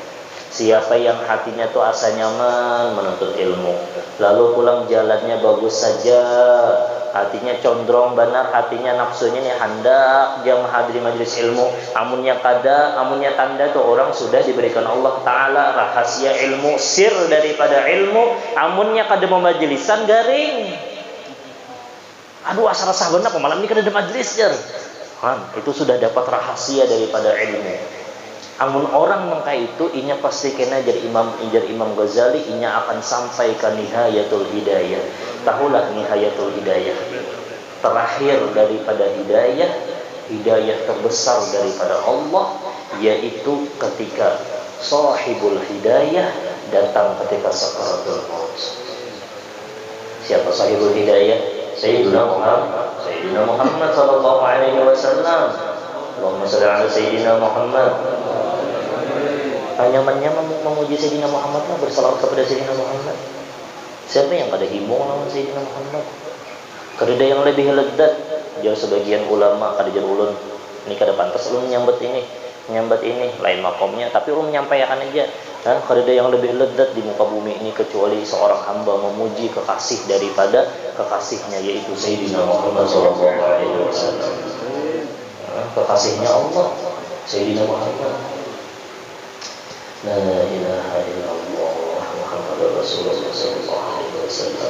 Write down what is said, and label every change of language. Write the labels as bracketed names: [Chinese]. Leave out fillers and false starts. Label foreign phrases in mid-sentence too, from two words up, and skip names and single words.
[Banjar] Siapa yang hatinya tuh asa nyaman menuntut ilmu, lalu pulang jalannya bagus saja, hatinya condong benar, hatinya nafsunya nih hendak dia menghadiri majelis ilmu, amunnya tanda tuh orang sudah diberikan Allah Ta'ala rahasia ilmu, sir daripada ilmu, amunnya kada mau majelisan garing. Aduh asal rasa benar malam ini kada ada majelis jar. [Indonesian] Itu sudah dapat rahasia daripada ilmu. [Banjar] Amun orang mengka itu inya pasti kena jadi Imam Ghazali, inya akan sampai ke [Arabic] نهاية الهداية. [Indonesian] Tahulah [Arabic] نهاية الهداية, [Indonesian] terakhir daripada hidayah terbesar daripada Allah, yaitu ketika [Arabic] صاحب الهداية [Indonesian] datang ketika sakaratul maut. Siapa [Arabic] صاحب الهداية? سيدنا محمد صلى الله عليه وسلم. اللهم صل على سيدنا محمد. [Indonesian] Nyamannya memuji Sayyidina Muhammad lah, bersalawat kepada Sayyidina Muhammad. [Banjar] Siapa yang kada himbau lawan Sayyidina Muhammad? Kada ada yang lebih lezat. Jauh sebagian ulama kada jar ulun ini kada pantas ulun nyambut ini. Nyambat ini lain makomnya, tapi menyampaikan aja. [Indonesian] Kada ada yang lebih lezat di muka bumi ini kecuali seorang hamba memuji kekasih daripada kekasihnya, yaitu Sayyidina Muhammad SAW. Kekasihnya Allah, Sayyidina Muhammad. [Arabic] لا إله إلا الله محمد رسول الله ﷺ.